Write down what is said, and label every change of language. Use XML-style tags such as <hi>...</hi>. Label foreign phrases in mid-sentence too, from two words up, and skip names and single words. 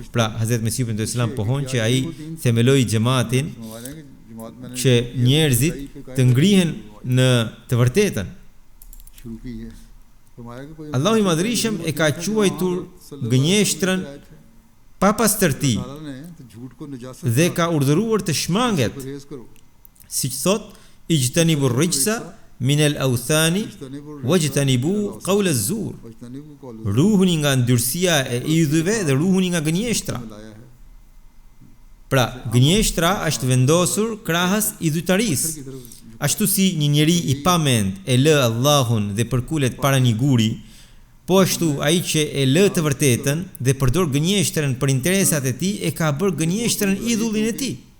<sq>Pra, Hazrat Mesiu ibn Islam pohon që ai themeloi xhamatin që njerëzit të ngrihen në të vërtetën. Allahu I Madhrishëm e ka quajtur gënjeshtrën pa pastërti dhe ka urdhëruar të shmanget. Siç thot,</sq> <ar>اجتنبوا الرجس من الأوثان واجتنبوا قول الزور.</ar> <sq>Ruhuni nga ndyrësia e idhujve dhe ruhuni nga gënjeshtra. Pra, gënjeshtra është vendosur krahas idhujtarisë. Ashtu si një njeri I pamend e lë Allahun dhe përkulet para një guri, po ashtu ai që e lë të vërtetën dhe përdor gënjeshtrën për interesat e tij e ka bërë gënjeshtrën idhullin e tij.</sq>